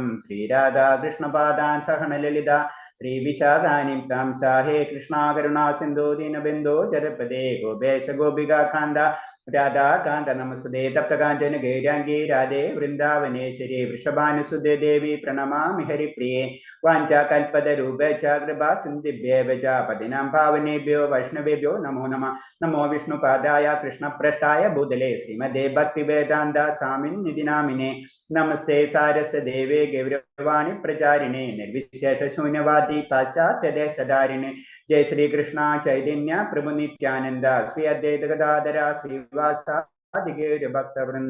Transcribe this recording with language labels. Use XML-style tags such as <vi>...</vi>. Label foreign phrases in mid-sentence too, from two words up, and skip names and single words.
<sa>ശ്രീരാധാകൃഷ്ണപാദാൻ സഹന ലളിത ശ്രീവിശാഖാനിം താം സാഹേ കൃഷ്ണ കരുണാ സിന്ധോ ദീനബിന്ദോ ജഗത്പദേ ഗോപേശ ഗോപികാന്ത രാധാകാന്ത നമസ്തേ തപ്തകാഞ്ചന ഗൈരാംഗീ രാധേ വൃന്ദാവനേശ്വരി വൃഷഭാനുസുതേ ദേവി പ്രണമാമി ഹരിപ്രിയേ വാഞ്ചാകൽപതരൂപേച്ഛ കൃപാ സിന്ധിഭ്യേവ ച പതിനാം പാവനേഭ്യോ വൈഷ്ണവേഭ്യോ നമോ നമഃ. നമോ വിഷ്ണുപാദായ കൃഷ്ണപ്രഷ്ടായ ഭൂതലേ ശ്രീമദേ ഭക്തിവേദാന്ത സ്വാമിന്നിധി നാമിനേ. നമസ്തേ സാരസ്വദേവേ ഗൗരവാണി പ്രചാരിണേ നിർവിശേഷ ശൂന്യവാദി പാശ്ചാത്യദേശധാരിണേ. ജയ ശ്രീകൃഷ്ണ ചൈതന്യ പ്രഭു നിത്യാനന്ദ ശ്രീ അദ്വൈത ഗദാധര ശ്രീവാസാദി ഭക്തവൃന്ദ.</sa>